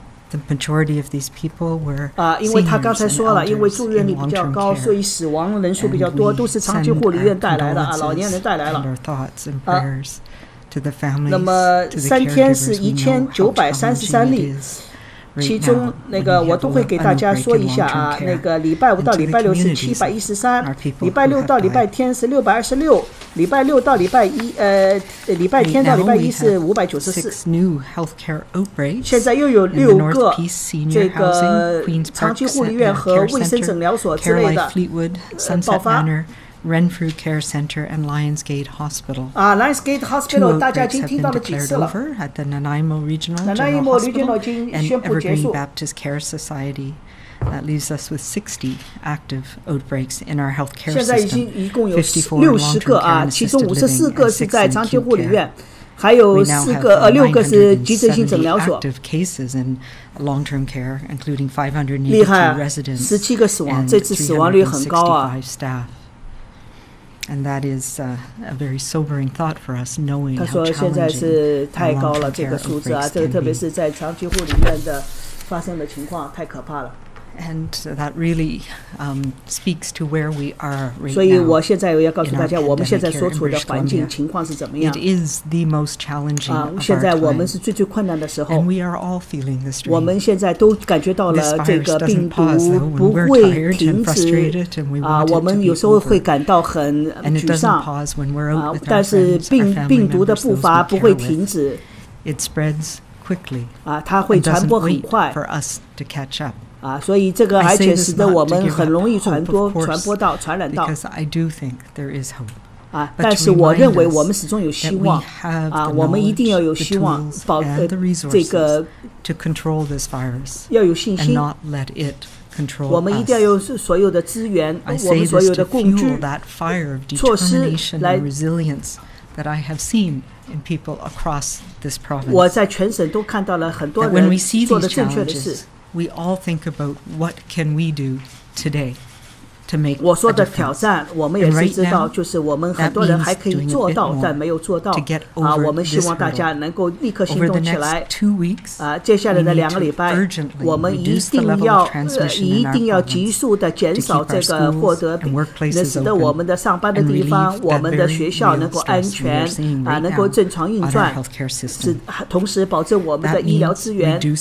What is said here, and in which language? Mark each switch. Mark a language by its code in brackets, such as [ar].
[en] The majority of these people were seniors and elders in long-term care, and we send our condolences and our thoughts and prayers to the families, to the caregivers. We know how challenging it is. [zh] 其中我都会给大家说一下礼拜5到礼拜6是713，礼拜6到礼拜天是626，礼拜6到礼拜天到礼拜一是594。现在又有6个这个长期护理院和卫生诊疗所之类的爆发。 [en] Renfrew Care Center and Lionsgate Hospital. [zh] Lionsgate Hospital 大家已经听到了几次了。 [en] at the Nanaimo Regional General Hospital and Evergreen Baptist Care Society. That leaves us with 60 active outbreaks in our healthcare system. [zh] 现在已经一共有60个其中54个是在长期护理院。还有6个是急诊性诊疗所。厉害，17个死亡，这次死亡率很高啊。 [en] And that is a very sobering thought for us, knowing how challenging [zh] 他说现在是太高了，这个数字啊，这个特别是在长期护理院的发生的情况太可怕了。 [en] And that really speaks to where we are right now. [zh] 所以我现在要告诉大家，我们现在所处的环境情况是怎么样。 [en] It is the most challenging of our time. [zh] 现在我们是最困难的时候。 [en] And we are all feeling the strain. [zh] 我们现在都感觉到了这个病毒不会停止。我们有时候会感到很沮丧。但是病毒的步伐不会停止。 [en] It spreads quickly. [zh] 它会传播很快。 [en] For us to catch up. [zh] 所以这个而且使得我们很容易传染到。 [en] Because I do think there is hope. [zh] 但是我认为我们始终有希望。我们一定要有希望，这个 [en] to control this virus. [zh] 要有信心。 [en] And not let it control us. [zh] 我们一定要有所有的资源，我们所有的工具、措施来。 [en] That I have seen in people across this province. [zh] 我在全省都看到了很多人做的正确的事。 [en] We all think about what can we do today to make [zh] 我说的挑战，我们也是知道，就是我们很多人还可以做到，但没有做到。我们希望大家能够立刻行动起来。接下来的2个礼拜，我们一定要急速的减少这个获得，能使得我们的上班的地方、我们的学校能够安全，能够正常运转，同时保证我们的医疗资源。